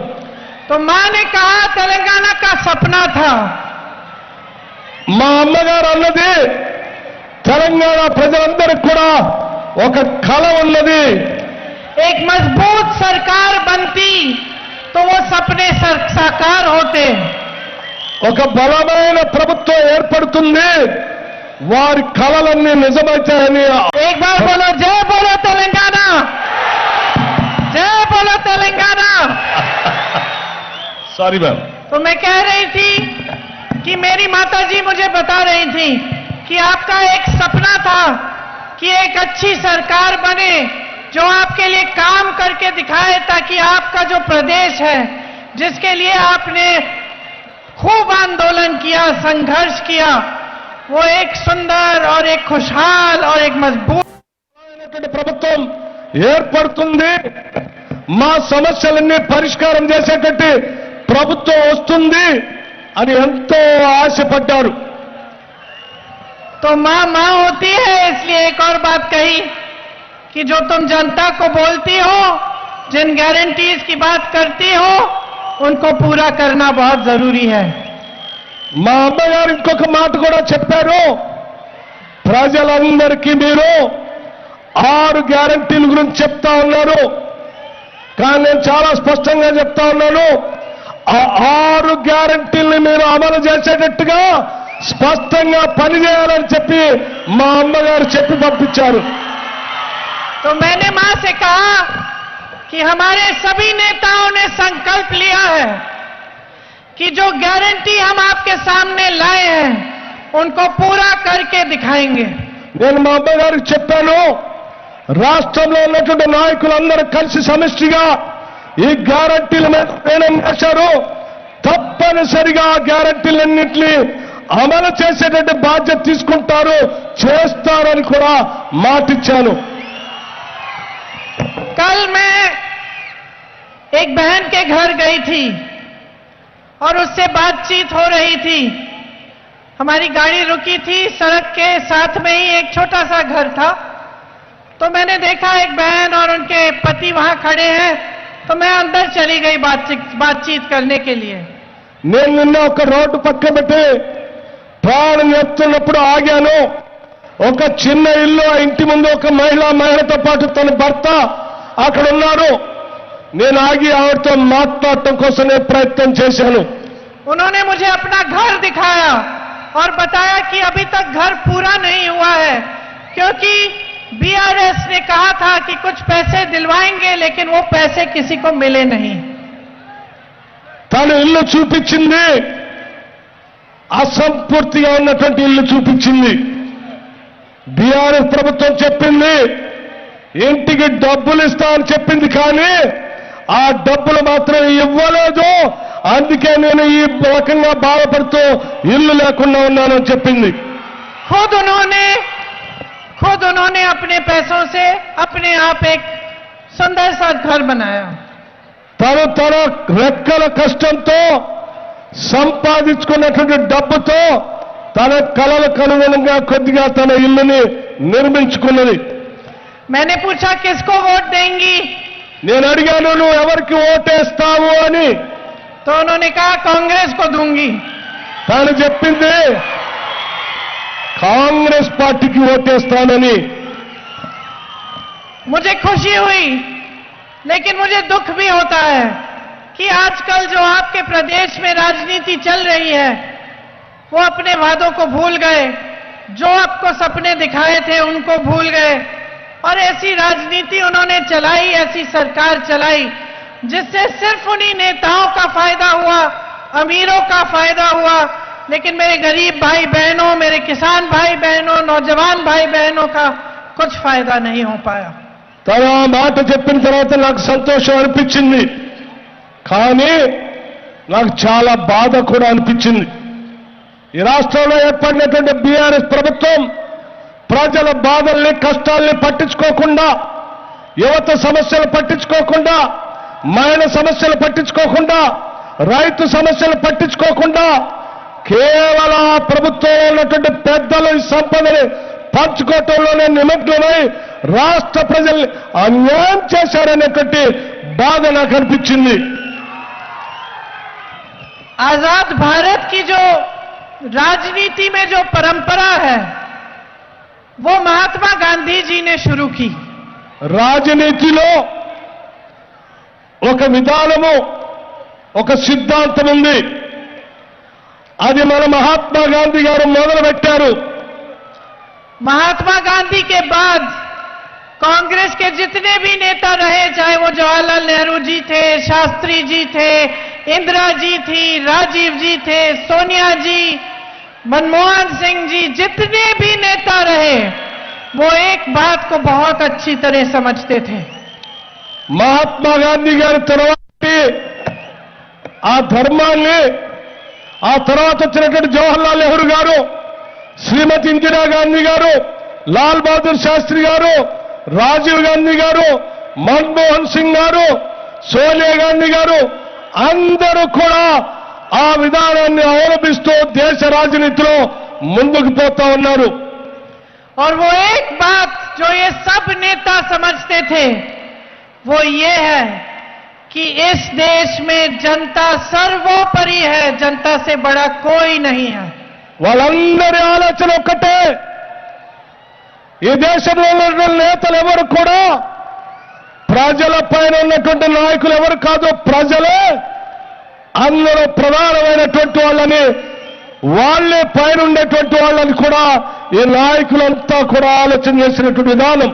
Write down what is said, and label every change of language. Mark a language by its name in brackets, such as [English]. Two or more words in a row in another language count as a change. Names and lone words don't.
[Hindi] तो मां ने कहा तेलंगाना का सपना था. [Telugu] మా అమ్మగారు అన్నది తెలంగాణ ప్రజలందరికీ కూడా ఒక కళ ఉన్నది. [Hindi] एक मजबूत सरकार बनती तो वो सपने साकार होते. [Telugu] ఒక బలమైన ప్రభుత్వం ఏర్పడుతుంది, వారి కళలన్నీ నిజమవుతాయని. [Hindi] एक बार बोलो जय बोलो तेलंगाना, जय बोलो तेलंगाना. [English] sorry ma'am. [Hindi] तो मैं कह रही थी कि मेरी माताजी मुझे बता रही थी कि आपका एक सपना था कि एक अच्छी सरकार बने जो आपके लिए काम करके दिखाए, ताकि आपका जो प्रदेश है जिसके लिए आपने खूब आंदोलन किया, संघर्ष किया, वो एक सुंदर और एक खुशहाल और एक मजबूत [Telugu] ప్రభుత్వం ఏర్పడుతుంది, మా సమస్యలన్నీ పరిష్కారం చేసేటట్టు ప్రభుత్వం వస్తుంది అని ఎంతో ఆశపడ్డారు. [Hindi] तो मां मां होती है, इसलिए एक और बात कही कि जो तुम जनता को बोलती हो, जिन गारंटीज की बात करती हो, उनको पूरा करना बहुत जरूरी है. [Telugu] మా అమ్మగారు ఇంకొక మాట కూడా చెప్పారు, ప్రజలందరికీ మీరు 6 గ్యారంటీల గురించి చెప్తా ఉన్నారు, కానీ నేను చాలా స్పష్టంగా చెప్తా ఉన్నాను, ఆ 6 గ్యారంటీల్ని మీరు అమలు చేసేటట్టుగా స్పష్టంగా పనిచేయాలని చెప్పి మా అమ్మగారు చెప్పి పంపించారు. [Hindi] तो मैंने मां से कहा कि हमारे सभी नेताओं ने संकल्प लिया है कि जो गारंटी हम आपके सामने लाए हैं उनको पूरा करके दिखाएंगे. [Telugu] నేను మా అమ్మగారికి చెప్పాను, రాష్ట్రంలో ఉన్నటువంటి నాయకులందరూ కలిసి సమిష్టిగా ఈ గ్యారంటీల మీద నిర్ణయం చేశారు, తప్పనిసరిగా ఆ గ్యారంటీలన్నింటినీ అమలు చేసేటట్టు బాధ్యత తీసుకుంటారు, చేస్తారని కూడా మాటిచ్చాను. [Hindi] कल मैं एक बहन के घर गई थी और उससे बातचीत हो रही थी. हमारी गाड़ी रुकी थी, सड़क के साथ में ही एक छोटा सा घर था. तो मैंने देखा एक बहन और उनके पति वहां खड़े हैं, तो मैं अंदर चली गई बातचीत करने के लिए. [Telugu] నేను నిన్న ఒక రోడ్డు పక్క పెట్టి ప్రాణం ఎత్తున్నప్పుడు ఆగాను. ఒక చిన్న ఇల్లు, ఆ ఇంటి ముందు ఒక మహిళతో పాటు తన భర్త అక్కడ ఉన్నారు. నేను ఆగి ఆవిడతో మాట్లాడటం కోసం నేను ప్రయత్నం చేశాను. [Hindi] उन्होंने मुझे अपना घर दिखाया और बताया कि अभी तक घर पूरा नहीं हुआ है, क्योंकि बीआरएस ने कहा था कि कुछ पैसे दिलवाएंगे, लेकिन वो पैसे किसी को मिले नहीं. [Telugu] తను ఇల్లు చూపించింది, అసంపూర్తిగా ఉన్నటువంటి ఇల్లు చూపించింది. బీఆర్ఎస్ ప్రభుత్వం చెప్పింది ఇంటికి డబ్బులు ఇస్తామని చెప్పింది, కానీ ఆ డబ్బులు మాత్రం ఇవ్వలేదు, అందుకే నేను ఈ రకంగా బాధపడుతూ ఇల్లు లేకుండా ఉన్నానని చెప్పింది. [Hindi] खुद उन्होंने अपने पैसों से अपने आप एक सुंदर सा घर बनाया. [Telugu] తను తన రెక్కల కష్టంతో సంపాదించుకున్నటువంటి డబ్బుతో తన కలలకు అనుగుణంగా కొద్దిగా తన ఇల్లుని నిర్మించుకున్నది. [Hindi] मैंने पूछा किसको वोट देंगी, [Telugu] నేను అడిగాను నువ్వు ఎవరికి ఓటేస్తావు అని. [Hindi] तो उन्होंने कहा कांग्रेस को दूंगी. [Telugu] తాను చెప్పింది కాంగ్రెస్ పార్టీకి ఓటేస్తానని. [Hindi] मुझे खुशी हुई, लेकिन मुझे दुख भी होता है कि आजकल जो आपके प्रदेश में राजनीति चल रही है वो अपने वादों को भूल गए, जो आपको सपने दिखाए थे उनको भूल गए, और ऐसी राजनीति उन्होंने चलाई, ऐसी सरकार चलाई जिससे सिर्फ उन्हीं नेताओं का फायदा हुआ, अमीरों का फायदा हुआ, लेकिन मेरे गरीब भाई बहनों, मेरे किसान भाई बहनों, नौजवान भाई बहनों का कुछ फायदा नहीं हो पाया. [Telugu] తన ఆ మాట చెప్పిన తర్వాత నాకు సంతోషం అనిపించింది, కానీ నాకు చాలా బాధ కూడా అనిపించింది. ఈ రాష్ట్రంలో ఏర్పడినటువంటి బీఆర్ఎస్ ప్రభుత్వం ప్రజల బాధల్ని కష్టాల్ని పట్టించుకోకుండా, యువత సమస్యలు పట్టించుకోకుండా, మహిళ సమస్యలు పట్టించుకోకుండా, రైతు సమస్యలు పట్టించుకోకుండా, కేవలం ఆ ప్రభుత్వంలో ఉన్నటువంటి పెద్దలు ఈ సంపదని పంచుకోవటంలోనే నిమగ్నమై రాష్ట్ర ప్రజల్ని అన్యాయం చేశారనేటువంటి బాధ నాకు అనిపించింది. [Hindi] आजाद भारत की जो राजनीति में जो परंपरा है वो महात्मा गांधी जी ने शुरू की. [Telugu] రాజనీతిలో ఒక విధానము, ఒక సిద్ధాంతం ఉంది. అది మన మహాత్మా గాంధీ గారు మొదలుపెట్టారు. [Hindi] महात्मा गांधी के बाद कांग्रेस के जितने भी नेता रहे, चाहे वो जवाहरलाल नेहरू जी थे, शास्त्री जी थे, इंदिरा जी थी, राजीव जी थे, सोनिया जी, मनमोहन सिंह जी, जितने भी नेता रहे वो एक बात को बहुत अच्छी तरह समझते थे. [Telugu] మహాత్మా గాంధీ గారి తర్వాత ఆ ధర్మాన్ని, ఆ తర్వాత వచ్చినటువంటి జవహర్లాల్ నెహ్రూ గారు, శ్రీమతి ఇందిరాగాంధీ గారు, లాల్ బహదూర్ శాస్త్రి గారు, రాజీవ్ గాంధీ గారు, మన్మోహన్ సింగ్ గారు, సోనియా గాంధీ గారు అందరూ కూడా ఆ విధానాన్ని అవలంబిస్తూ దేశ రాజనీతిలో ముందుకు పోతా ఉన్నారు. [Hindi] और वो एक बात जो ये सब नेता समझते थे वो ये है कि इस देश में जनता सर्वोपरि है, जनता से बड़ा कोई नहीं है. [Telugu] వాళ్ళందరి ఆలోచన ఒక్కటే, ఈ దేశంలో ఉన్నటువంటి నేతలు ఎవరు కూడా ప్రజల పైన ఉన్నటువంటి నాయకులు ఎవరు కాదు, ప్రజలే అందరూ ప్రధానమైనటువంటి వాళ్ళని, వాళ్ళే పైన ఉండేటువంటి వాళ్ళని కూడా ఈ నాయకులంతా కూడా ఆలోచన చేసినటువంటి విధానం.